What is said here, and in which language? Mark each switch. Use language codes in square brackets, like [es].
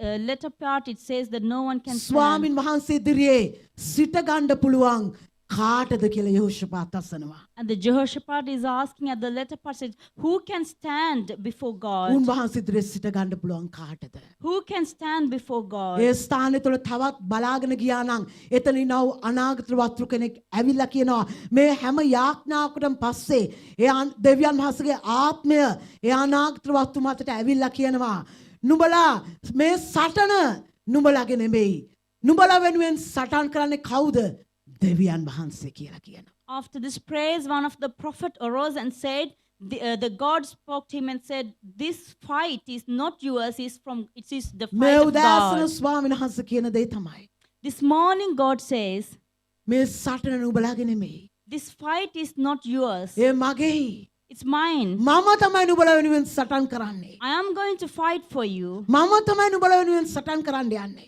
[en] latter part it says that no one can stand. [si] ස්වාමින් වහන්සේ ඉදිරියේ සිට ගන්න පුළුවන් කාටද කියලා යෙහෝෂාපාත් අසනවා. [en] And the Jehoshaphat is asking at the latter part says, who can stand before God? [si] උන්වහන්සේ ඉදිරියේ සිට ගන්න පුළුවන් කාටද? [en] Who can stand before God? [si] ඒ ස්ථානය තුළ තවත් බලාගෙන ගියා නම් එතන ඉනව අනාගත වස්තු කෙනෙක් ඇවිල්ලා කියනවා මේ හැම යාඥාවකටම පස්සේ ඒ දෙවියන් වහන්සේගේ ආත්මය ඒ අනාගත වස්තු මතට ඇවිල්ලා කියනවා නුඹලා මේ සටන නුඹලාගේ නෙමෙයි නුඹලා වෙනුවෙන් සටන් කරන්නේ කවුද? දෙවියන් වහන්සේ කියලා කියනවා. [en] After this praise, one of the prophet arose and said, the God spoke to him and said, this fight is not yours, it is the [si] මේ [en] fight of [si] උදෑසන [en] God. [si] ස්වාමීන් වහන්සේ කියන දේ තමයි [en] This morning God says, [si] මේ සටන නුඹලාගේ නෙමෙයි. [en] this fight is not yours, [si] A මගේයි. [en] it's mine. [si] මම තමයි නුඹලා වෙනුවෙන් සටන් කරන්නේ. [en] I am going to fight for you. [si] මම තමයි නුඹලා වෙනුවෙන් සටන් කරන්න යන්නේ.